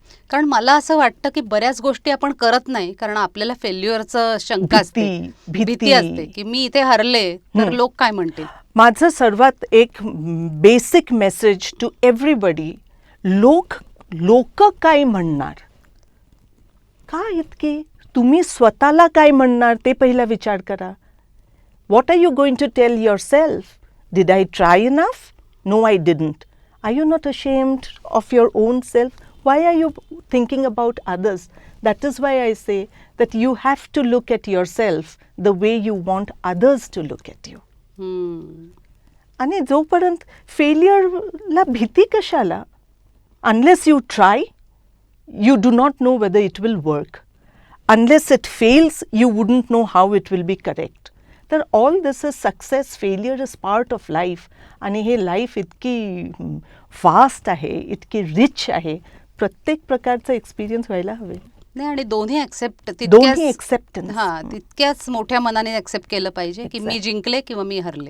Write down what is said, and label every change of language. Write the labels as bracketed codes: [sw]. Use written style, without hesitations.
[mr] कारण मला असं वाटतं की बऱ्याच गोष्टी आपण करत नाही कारण आपल्याला फेल्युअरचं शंका असते, भीती असते की मी इथे हरले तर लोक काय म्हणतील. माझं सर्वात एक बेसिक मेसेज टू एव्हरीबडी, लोक काय म्हणणार, काय इतके तुम्ही स्वतःला काय म्हणणार ते पहिला विचार करा. [en] What are you going to tell yourself? Did I try enough? No, I didn't. Are you not ashamed of your own self? Why are you thinking about others? That is why I say that you have to look at yourself the way you want others to look at you. [mr] आणि जोपर्यंत फेलियरला भीती कशाला? [en] Unless you try, you do not know whether it will work. Unless it fails, you wouldn't know how it will be correct. तर all this is success, failure is part of life. [mr] आणि हे life इतकी fast आहे, इतकी rich आहे, प्रत्येक प्रकारचा experience व्हायला हवे. नाही आणि दोन्ही एक्सेप्टन्स तितक्याच मोठ्या मनाने एक्सेप्ट केलं पाहिजे की मी जिंकले किंवा मी हरले.